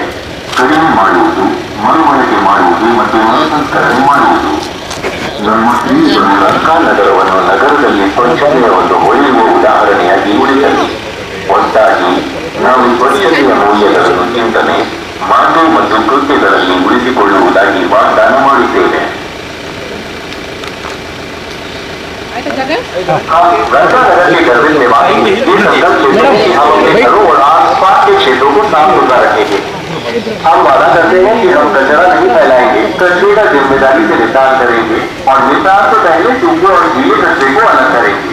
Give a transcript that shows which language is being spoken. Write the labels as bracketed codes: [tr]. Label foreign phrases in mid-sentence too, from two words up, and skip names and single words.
[kn] ಕಡಿಮೆ ಮಾಡುವುದು, ಮರುಬಳಕೆ ಮಾಡುವುದು ಮತ್ತು ಮರುಸಂಸ್ಕರಣೆ ಮಾಡುವುದು. ನಮ್ಮ ಸ್ತ್ರೀಗಳು ಲಂಕಾನಗರವನ್ನು ನಗರದಲ್ಲಿ ಸ್ವಚ್ಛತೆಯ ಒಂದು ಹೊಳೆಯುವ ಉದಾಹರಣೆಯಾಗಿ ಉಳಿಸಲಿ. ಒಟ್ಟಾಗಿ ನಾವು ಸ್ವಚ್ಛತೆಯ ಮೌಲ್ಯಗಳನ್ನು ಚಿಂತನೆ ಮಾತು ಮತ್ತು ಕೃತ್ಯಗಳಲ್ಲಿ ಉಳಿಸಿಕೊಳ್ಳುವುದಾಗಿ ವಾಗ್ದಾನ ಮಾಡುತ್ತೇವೆ. [hi] रंकानगर के गर्वित निवासी ये संकल्प लेते हैं कि हम अपने घरों और आसपास के क्षेत्रों को साफ सुथरा रखेंगे. हम वादा करते हैं कि हम कचरा नहीं फैलाएंगे, कचरे का जिम्मेदारी से निपटान करेंगे और निपटान से पहले सूखे और गीले कचरे को अलग करेंगे.